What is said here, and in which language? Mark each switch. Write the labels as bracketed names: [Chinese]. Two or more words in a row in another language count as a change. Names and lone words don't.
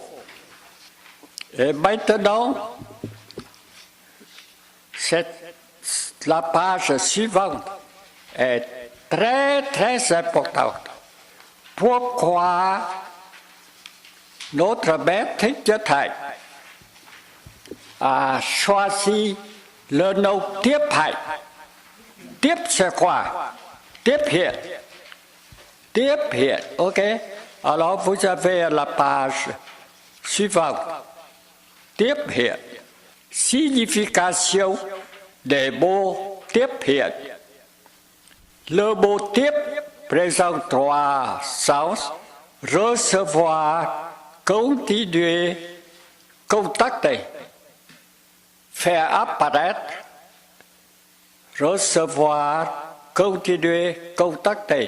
[French] Et maintenant, la page suivante est très, très importante. Pourquoi notre maître de Thầy a choisi le nom [Vietnamese] Tiếp Hạnh? [French] Tiếp c'est quoi? [Vietnamese] Tiếp hiện. Tiếp hiện, [French] ok? Alors vous avez la page suivante. [Vietnamese] Tiếp hiện. [French] Signification des mots [Vietnamese] tiếp hiện. [French] Le mot tiếp présente trois sens: recevoir, continuer, contacter. Faire apparaître, recevoir, continuer, contacter.